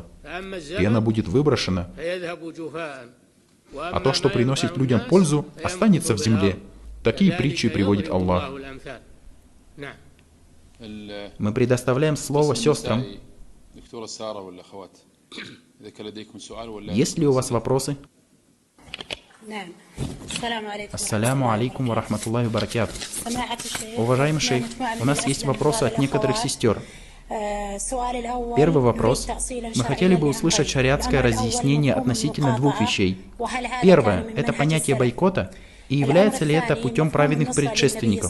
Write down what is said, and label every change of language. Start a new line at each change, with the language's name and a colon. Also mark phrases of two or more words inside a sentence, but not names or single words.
Russian: Пена будет выброшена, а то, что приносит людям пользу, останется в земле. Такие притчи приводит Аллах. Мы предоставляем слово сестрам. Есть ли у вас вопросы?
Arabic: السلام عليكم ورحمة الله وبركاته.
Russian: Уважаемый шейх, у нас есть вопросы от некоторых сестер. Первый вопрос. Мы хотели бы услышать шариатское разъяснение относительно двух вещей. Первое – это понятие бойкота, и является ли это путем праведных предшественников.